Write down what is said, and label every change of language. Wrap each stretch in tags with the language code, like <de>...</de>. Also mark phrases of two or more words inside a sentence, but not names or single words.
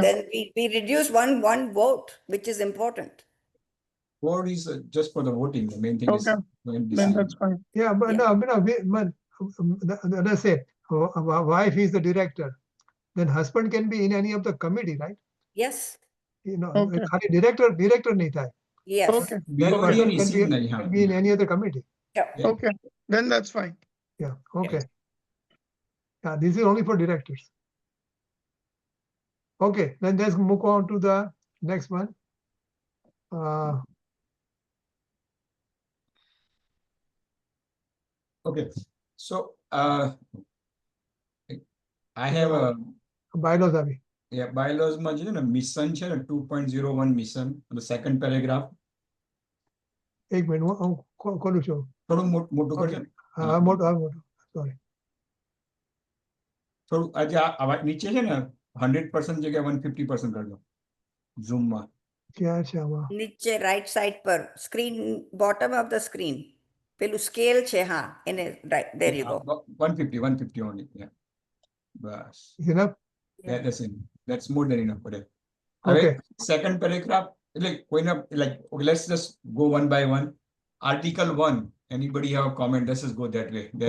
<en>then we reduce one vote, which is important. Board is just for the voting. The main thing is Okay. when Then decision. that's fine. Yeah, but Yeah. let's say wife is the director, then husband can be in any of the committee, right? Yes, Okay.</en> <gu>ખાલી director નહીં થાય.</gu> <en>yes. Okay. We are already Husband an can EC be, nahi, can be in any other committee. Yeah. Yeah. Okay. Then that's fine. Yeah, okay. Yeah, this is only for directors. Okay, then let's move on to the next one. Okay, so I have a</en> <gu>Bylaws આવી. bylaws માં છે ને mission છે ને 2.01</gu> <en>mission the second paragraph</en> <gu>એક મિનિટ હું ખોલું છું. થોડું મોટું કરજો ને. મોટું sorry. થોડું આજે આ નીચે છે ને 100% જગ્યા 150% કરજો ઝૂમ માં. ક્યાં છે આમાં? નીચે</gu> <en>right side</en> <gu>પર screen,</gu> <en>bottom of the screen.</en> <gu>પેલું scale છે, હા, એને</gu> <en>right, there you go. 150 only, yeah.</en> <gu>બસ.</gu> <en>Is enough? That's more than enough for that. Okay. Second paragraph, like when like okay, let's just go one by one. Article 1, anybody have a comment? Let's just go that way. That</en>